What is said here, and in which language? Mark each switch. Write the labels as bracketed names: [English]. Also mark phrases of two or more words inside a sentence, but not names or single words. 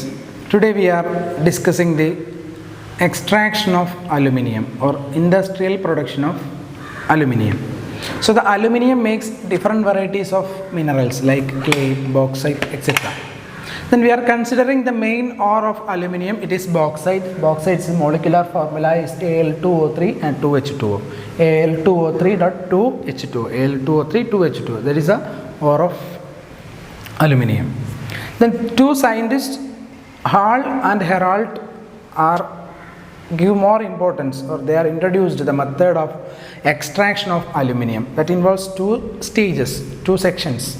[English] Today we are discussing the extraction of aluminium or industrial production of aluminium. So the aluminium makes different varieties of minerals like clay, bauxite, etc. Then we are considering the main ore of aluminium. It is bauxite. Bauxite's molecular formula is Al2O3 and 2H2O. Al2O3.2H2O. Al2O3 2H2O. That is the ore of aluminium. Then two scientists, Hall and Heroult, give more importance, or they are introduced the method of extraction of aluminium that involves two stages, two sections.